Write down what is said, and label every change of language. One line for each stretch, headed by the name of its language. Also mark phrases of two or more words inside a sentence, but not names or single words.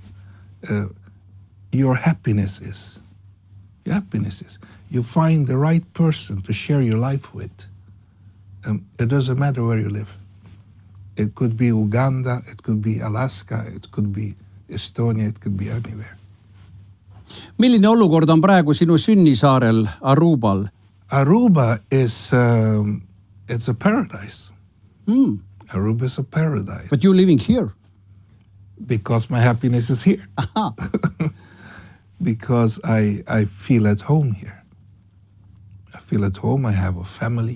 English: Your happiness is. Your happiness is. You find the right person to share your life with. It doesn't matter where you live. It could be Uganda, it could be Alaska, it could be Estonia, it could be anywhere.
Estonian: Milline olukord on praegu sinu sünnisaarel Arubal?
English: Aruba is it's a paradise. Aruba is a paradise. But you're living here. Because my happiness is here. Because I feel at home here. I feel at home. I have a family.